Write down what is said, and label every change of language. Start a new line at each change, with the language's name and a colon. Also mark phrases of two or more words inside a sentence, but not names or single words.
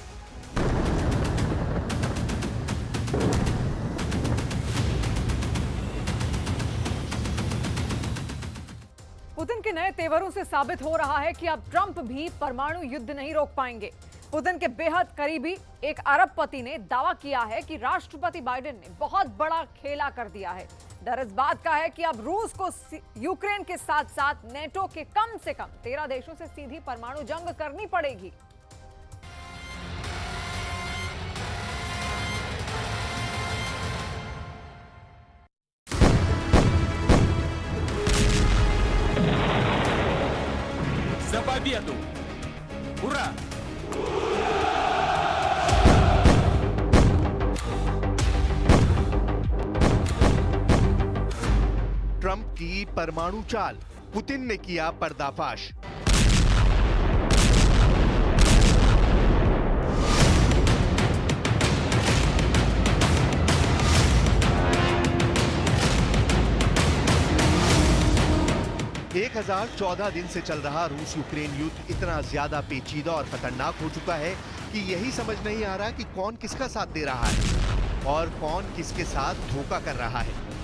Hindi: पुतिन के नए तेवरों से साबित हो रहा है कि अब ट्रंप भी परमाणु युद्ध नहीं रोक पाएंगे। पुतिन के बेहद करीबी एक अरबपति ने दावा किया है कि राष्ट्रपति बाइडेन ने बहुत बड़ा खेला कर दिया है। डर इस बात का है कि अब रूस को यूक्रेन के साथ साथ नेटो के कम से कम 13 देशों से सीधी परमाणु जंग करनी पड़ेगी।
Russian: За победу! Ура!
Hindi: ट्रंप की परमाणु चाल, पुतिन ने किया पर्दाफाश। एक 1014 दिन से चल रहा रूस यूक्रेन युद्ध इतना ज्यादा पेचीदा और खतरनाक हो चुका है कि यही समझ नहीं आ रहा कि कौन किसका साथ दे रहा है और कौन किसके साथ धोखा कर रहा है।